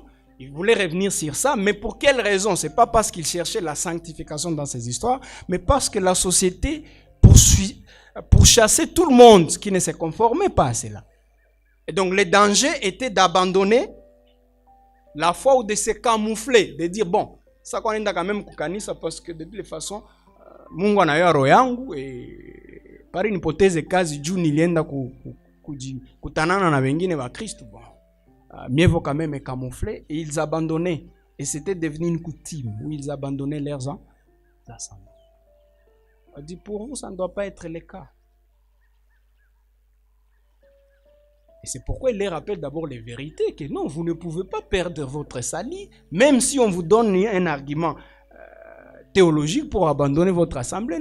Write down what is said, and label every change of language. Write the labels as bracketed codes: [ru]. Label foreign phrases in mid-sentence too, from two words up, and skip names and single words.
[fr] Il voulait revenir sur ça, mais pour quelle raison? Ce n'est pas parce qu'il cherchait la sanctification dans ces histoires, mais parce que la société pourchassait tout le monde qui ne se conformait pas à cela. Et donc le danger était d'abandonner la foi ou de se camoufler, de dire bon, ça qu'on est quand même kukanisa parce que de toutes les façons [sw] Mungu anayo roho yangu [fr] et par une hypothèse [sw] kazi juu nilienda kutanana na wengine wa Kristo, [fr] bon mieux vaut quand même camoufler, et ils abandonnaient, et c'était devenu une coutume où ils abandonnaient leurs assemblées. On dit pour vous ça ne doit pas être le cas. Et c'est pourquoi il les rappelle d'abord les vérités, que non, vous ne pouvez pas perdre votre salut, même si on vous donne un argument théologique pour abandonner votre assemblée.